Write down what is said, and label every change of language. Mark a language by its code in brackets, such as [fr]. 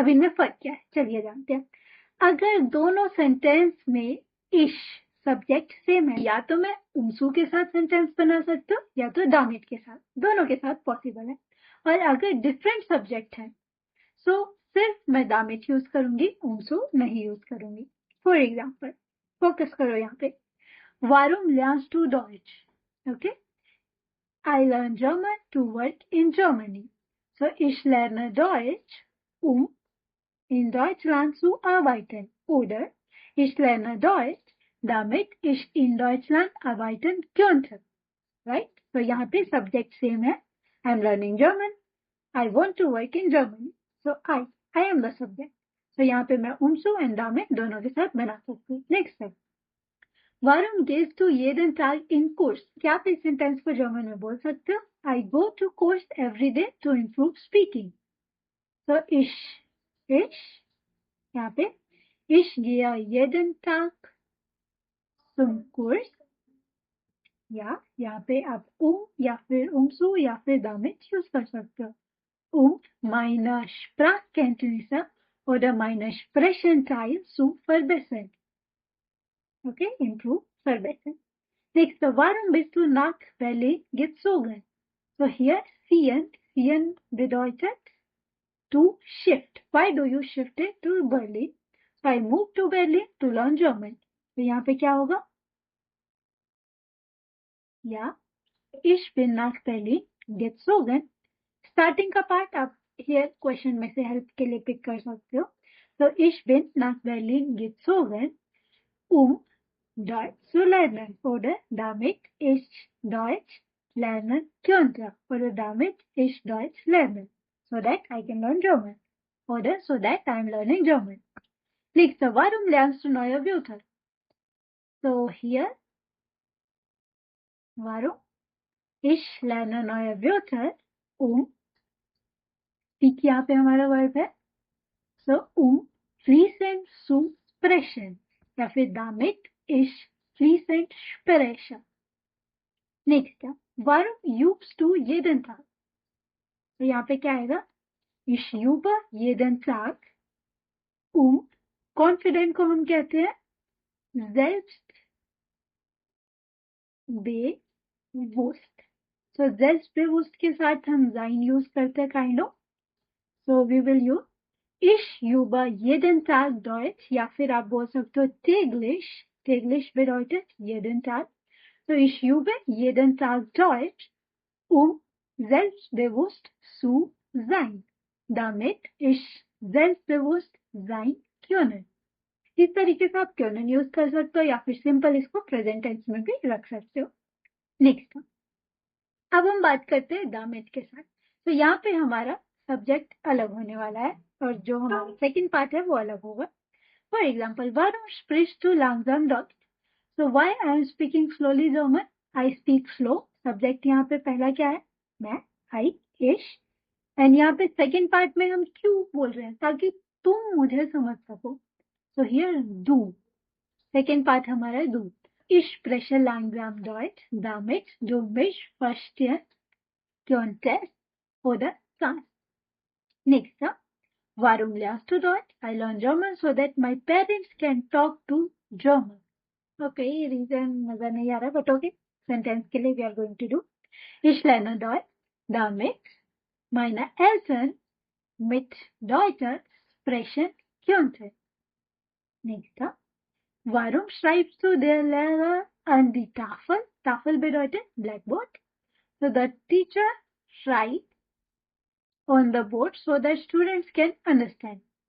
[hi] अब इनमें फर्क क्या है, चलिए जानते हैं। अगर दोनों सेंटेंस में इश सब्जेक्ट सेम है, या तो मैं umso के साथ सेंटेंस बना सकती हूँ या तो damit के साथ, दोनों के साथ पॉसिबल है। और अगर डिफरेंट सब्जेक्ट है सो सिर्फ मैं damit यूज करूंगी, umso नहीं यूज करूंगी। फॉर एग्जाम्पल, फोकस करो यहाँ पे। [de] Warum lernst du Deutsch? [en] Okay. I learn German to work in Germany. [de] So ich lerne Deutsch, um in Deutschland zu arbeiten. Oder ich lerne Deutsch, damit ich in Deutschland arbeiten könnte. [en] Right? [hi] So यहाँ पे subject same है. [en] I'm learning German. I want to work in Germany. So I am the subject. [hi] So यहाँ पे मैं umso and damit दोनों के साथ बना सकती हूँ. [en] Next step. [de] Warum gehst du jeden Tag in Kurs? [hi] क्या आप इस सेंटेंस को जर्मन में बोल सकते हो? [en] I go to course every day to improve speaking. [de] So ich यहाँ पे ich gehe jeden Tag zum Kurs. [hi] या यहाँ पे आप या फिर umso या फिर damit यूज कर सकते हो. [de] Meine Sprachkenntnisse oder meine Sprechenteil zu verbessern. Okay, improve, verbessern. Next, warum bist du nach Berlin gezogen? [en] So here, ziehen bedeutet to shift. Why do you shift it to Berlin? So I moved to Berlin to learn German. [hi] तो यहाँ पे क्या होगा? [de] या ich bin nach Berlin gezogen. [hi] Starting का part आप here question में से हेल्प के लिए पिक कर सकते हो. [de] So ich bin nach Berlin gezogen, Deutsch zu lernen oder damit ich Deutsch lernen könnte oder damit ich Deutsch lerne, [en] so that I can learn German oder so that I am learning German. [de] Nächster, warum lernst du neue Wörter? So here, warum? Ich lerne neue Wörter, [hi] ठीक यहाँ पे हमारा verb है, [de] so fließend zu sprechen या फिर damit ich fließend spreche. Nächster, warum übst du jeden Tag? [hi] तो यहाँ पे क्या आएगा? [de] Ich übe jeden Tag, [hi] confident को हम कहते हैं [de] selbstbewusst. [hi] So selbstbewusst के साथ हम sein यूज करते हैं kind of. [en] So we will use [de] ich übe jeden Tag Deutsch [hi] या फिर आप बोल सकते हो [de] täglich. Täglich bedeutet jeden Tag. So ich übe jeden Tag Deutsch, selbstbewusst zu sein, damit ich selbstbewusst sein können. [hi] इस तरीके से आप können यूज कर सकते हो या फिर सिंपल इसको प्रेजेंट टेंस में भी रख सकते हो. नेक्स्ट, अब हम बात करते हैं damit के साथ. तो यहाँ पे हमारा सब्जेक्ट अलग होने वाला है और जो हमारा सेकंड पार्ट है वो अलग होगा. [de] फॉर एग्जाम्पल, warum sprichst du langsam Deutsch? [en] So why I am speaking slowly German? I speak slow. [hi] Subject यहाँ पे पहला क्या है? मैं, I, ich. एंड यहाँ पे सेकेंड पार्ट में हम क्यों बोल रहे हैं? ताकि तुम मुझे समझ सको. So here du. Second part हमारा है du. [de] Ich spreche langsam Deutsch, damit du mich verstehen könntest oder kannst. Next, warum lernst du Deutsch? [en] I learn German so that my parents can talk to German. [hi] Okay, reason नजर नहीं आ रहा, but okay. [de] Sentence के लिए [en] we are going to do. [de] Ich lerne Deutsch, damit meine Eltern mit Deutsch sprechen könnten. Next, warum schreibst du der Lehrer an die Tafel? Tafel bedeutet blackboard. [en] So the teacher writes on the board so that students can understand.